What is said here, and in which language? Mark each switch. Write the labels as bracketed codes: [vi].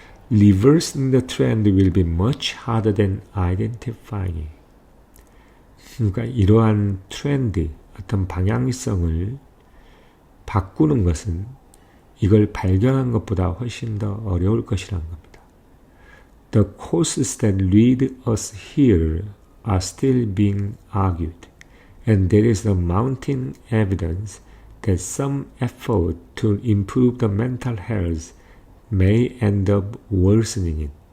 [en] Reversing the trend will be much harder than identifying it. [ko] 그러니까 이러한 트렌드, 어떤 방향성을 바꾸는 것은 이걸 발견한 것보다 훨씬 더 어려울 것이라는 겁니다. [en] The causes that lead us here are still being argued, and there is a mounting evidence that some effort to improve the mental health may end up worsening it.